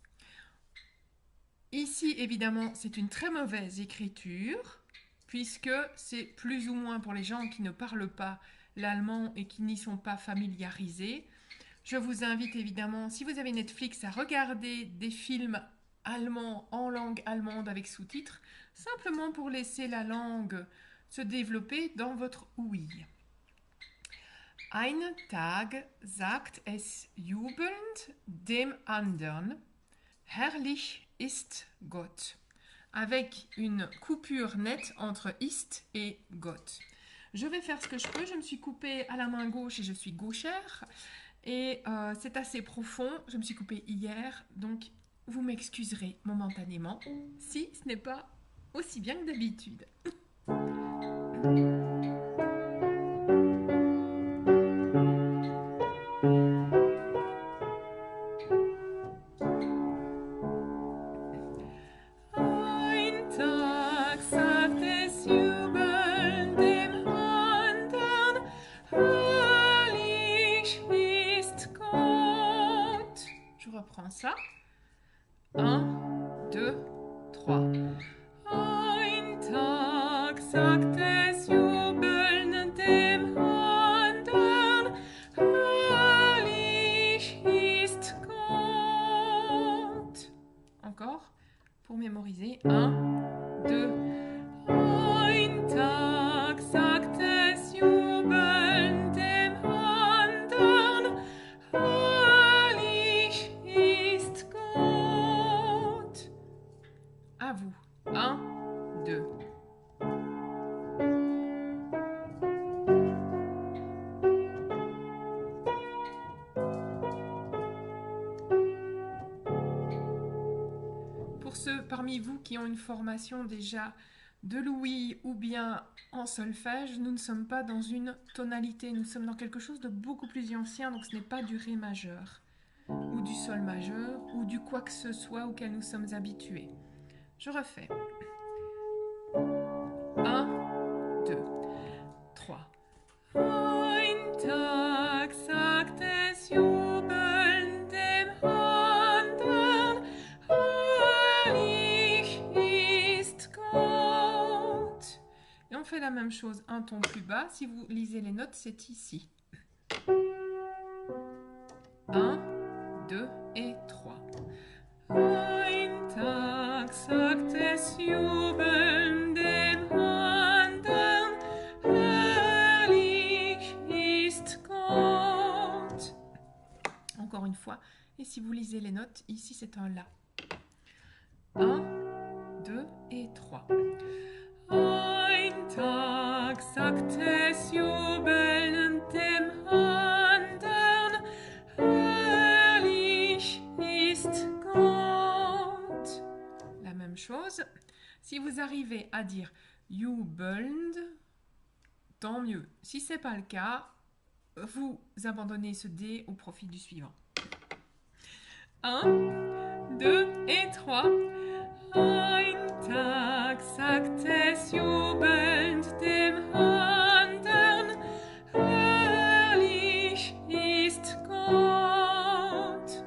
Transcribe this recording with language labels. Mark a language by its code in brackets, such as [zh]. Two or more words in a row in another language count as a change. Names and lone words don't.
[fr] Ici, évidemment, c'est une très mauvaise écriture, puisque c'est plus ou moins pour les gens qui ne parlent pas l'allemand et qui n'y sont pas familiarisés. Je vous invite évidemment, si vous avez Netflix, à regarder des films allemands en langue allemande avec sous-titres, simplement pour laisser la langue se développer dans votre ouïe. [de] Einen Tag sagt es jubelnd dem andern, herrlich ist Gott, [fr] avec une coupure nette entre ist et Gott. Je vais faire ce que je peux, je me suis coupée à la main gauche et je suis gauchère, et c'est assez profond, je me suis coupée hier, donc vous m'excuserez momentanément si ce n'est pas aussi bien que d'habitude. [de] Ein Tag sagt es jubelnd dem andern, herrlich ist Gott. [fr] Je reprends ça. 1, 2, 3. [de] Ein Tag sagt es jubelnd dem andern, herrlich ist Gott. [fr] Encore, pour mémoriser. 1, 2. [de] Ein Tag sagt es jubelnd dem andern, herrlich ist Gott. [fr] À vous. 1, 2. Pour ceux parmi vous qui ont une formation déjà de l'ouïe ou bien en solfège, nous ne sommes pas dans une tonalité, nous sommes dans quelque chose de beaucoup plus ancien, donc ce n'est pas du ré majeur ou du sol majeur ou du quoi que ce soit auquel nous sommes habitués. Je refais. 1, 2, 3. [de] Ein Tag sagt es jubelnd dem andern, herrlich ist Gott. [fr] Et on fait la même chose un ton plus bas. Si vous lisez les notes, c'est ici. 1, 2 et 3. [de] Ein Tag sagt es jubelnd dem andern, herrlich ist Gott. [fr] Encore une fois, et si vous lisez les notes, ici c'est un La. 1, 2 et 3. [de] Ein Tag sagt es jubelnd dem andern, herrlich ist Gott. [fr] La même chose. Si vous arrivez à dire jubelnd, tant mieux. Si ce n'est pas le cas, vous abandonnez ce D au profit du suivant. 1, 2 et 3. [de] Ein Tag sagt es jubelnd dem andern, herrlich ist Gott.